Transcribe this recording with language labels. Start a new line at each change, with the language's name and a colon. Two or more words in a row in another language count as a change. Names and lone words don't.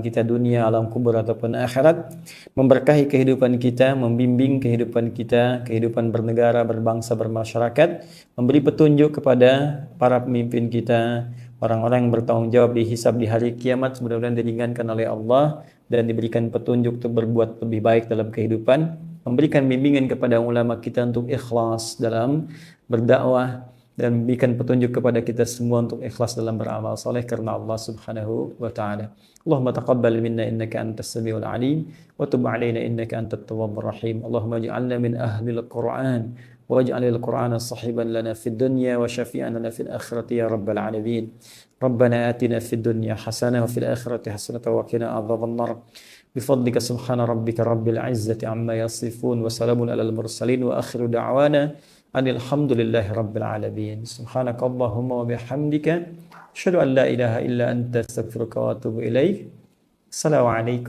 Indonesian: kita dunia, alam kubur ataupun akhirat, memberkahi kehidupan kita, membimbing kehidupan kita, kehidupan bernegara, berbangsa, bermasyarakat, memberi petunjuk kepada para pemimpin kita, orang-orang yang bertanggung jawab dihisab di hari kiamat, mudah-mudahan diringankan oleh Allah dan diberikan petunjuk untuk berbuat lebih baik dalam kehidupan, memberikan bimbingan kepada ulama kita untuk ikhlas dalam berdakwah, dan memberikan petunjuk kepada kita semua untuk ikhlas dalam beramal saleh karena
Arabic: الله سبحانه وتعالى. اللهم تقبل منا إنك أنت السميع العليم وتب علينا إنك أنت التواب الرحيم. اللهم اجعلنا من أهل القرآن واجعل القرآن صاحبا لنا في الدنيا وشفيعا لنا في الآخرة يا رب العالمين. ربنا آتنا في الدنيا حسنة وفي الآخرة حسنة وقنا عذاب النار. بفضلك سبحان ربك رب العزة عما يصفون وسلام على المرسلين وآخر دعوانا الحمد لله رب العالمين. سبحانك اللهم وبحمدك أشهد أن لا إله إلا أنت أستغفرك وأتوب إليك.